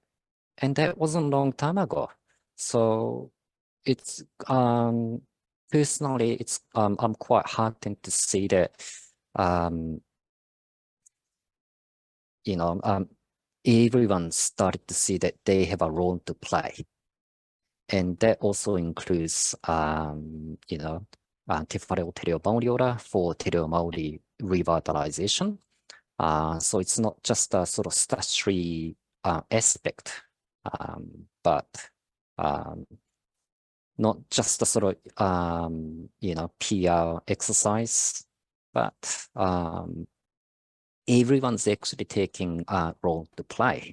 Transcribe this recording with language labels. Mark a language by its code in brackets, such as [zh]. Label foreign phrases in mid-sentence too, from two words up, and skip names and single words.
[en] And that wasn't a long time ago. So it's personally, it's I'm quite heartened to see that everyone started to see that they have a role to play. And that also includes, Te Whare o Te Reo Maori Ora for Te Reo Maori revitalization. So it's not just a sort of statutory aspect, but not just a sort of, PR exercise, but everyone's actually taking a role to play.